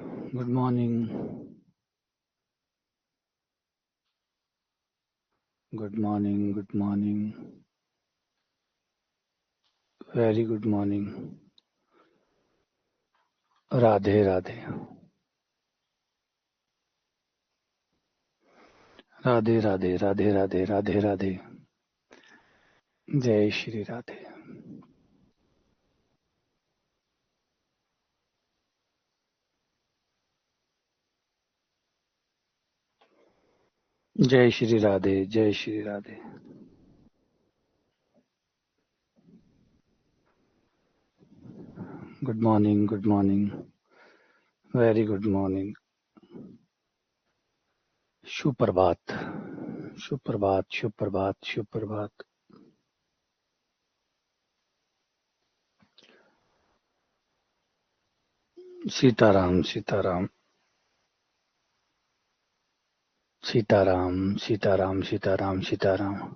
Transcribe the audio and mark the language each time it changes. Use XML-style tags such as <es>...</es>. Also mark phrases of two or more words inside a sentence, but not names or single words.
<en>Good morning. Good morning. Good morning. Very good morning.</en> <hi>राधे राधे. राधे राधे राधे राधे राधे राधे. जय श्री राधे. जय श्री राधे. जय श्री राधे.</hi> <en>Good morning. Good morning. Very good morning.</en> <hi>सुप्रभात. सुप्रभात. सुप्रभात. सुप्रभात. सीताराम. सीताराम. सीताराम. सीताराम. सीताराम. सीताराम.</hi>